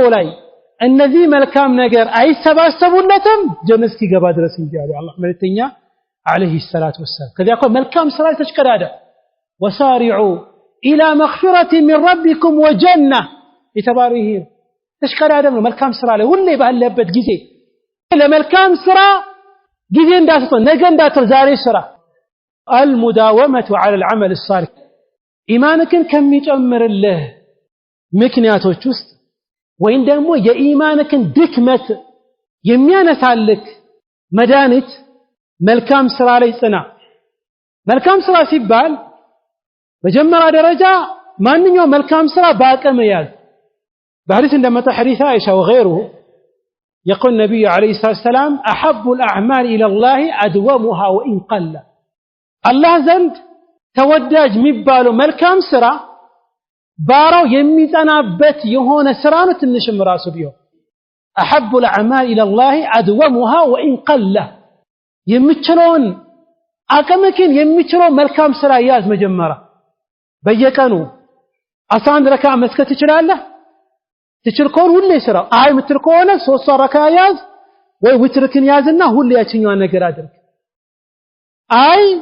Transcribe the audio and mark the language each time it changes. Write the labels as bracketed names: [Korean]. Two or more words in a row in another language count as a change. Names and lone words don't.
[Amharic] ላይ እነዚህ መልካም ነገር አይሰባሰቡለትም ጀነት እስኪገባ ድረስ እንጂ አለ አላህ መልእክተኛ [Arabic] عليه الصلاة والسلام [Amharic] ከዚያ እኮ መልካም ስራ ተሽቀዳዳ [Arabic] وسارعوا إلى مغفرة من ربكم وجنة [Amharic] የተባረከ ተሽቀዳዳ ነው መልካም ስራ ላይ ሁሌ ባለበት ጊዜ ለመልካም ስራ ጊዜ እንዳትተው ነገ እንዳትተው ዛሬ ስራ [Arabic] المداومه على العمل الصالح [Amharic] ኢማንክን ከሚጨምርልህ ምክንያቶች ውስጥ ወይም ደግሞ የኢማንክን ድክመት የሚያነሳልክ መድኃኒት መልካም ስራ ላይ ጽና መልካም ስራ ሲባል በመጀመሪያ ደረጃ ማንኛውም መልካም ስራ በአቅም ያዝ በሐዲስ እንደመጣ ሐዲስ አይሻ [Arabic] وغيره يقول النبي عليه الصلاه والسلام احب الاعمال الى الله ادومها وان قل [Amharic] الله ዘንድ ተወዳጅ የሚባለው መልካም ስራ ባራው የሚጸናበት የሆነ ስራ ነው ትንሽም ራሱ ቢሆን [Arabic] احب الاعمال الى الله ادومها وان قل [Amharic] የሚችለውን አቅምክን የሚችለው መልካም ስራ ያዝ መጀመሪያ በየቀኑ 11 ረካ መስከት ትችላለህ ትችል ከሆነ ሁሌ ስራ አይ ምትል ከሆነ 3 ረካ ያዝ ወይ ውትርክን ያዝና ሁሌ ያችኛዋን ነገር አድርግ አይ